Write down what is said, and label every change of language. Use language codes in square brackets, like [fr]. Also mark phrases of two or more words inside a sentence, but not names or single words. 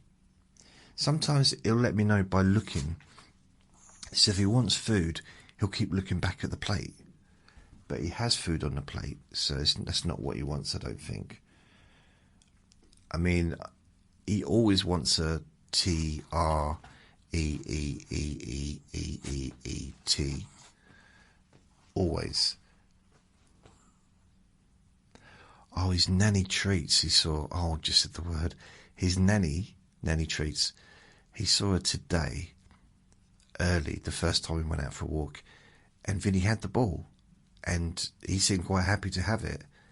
[en] Sometimes he'll let me know by looking. So if he wants food, he'll keep looking back at the plate. But he has food on the plate, so that's not what he wants, I don't think. I mean, he always wants a T-R-E-E-E-E-E-E-E-T. Always. Oh, his nanny treats, he saw. Oh, just said the word. His nanny treats. He saw her today, early, the first time we went out for a walk, and Vinny had the ball, and he seemed quite happy to have it.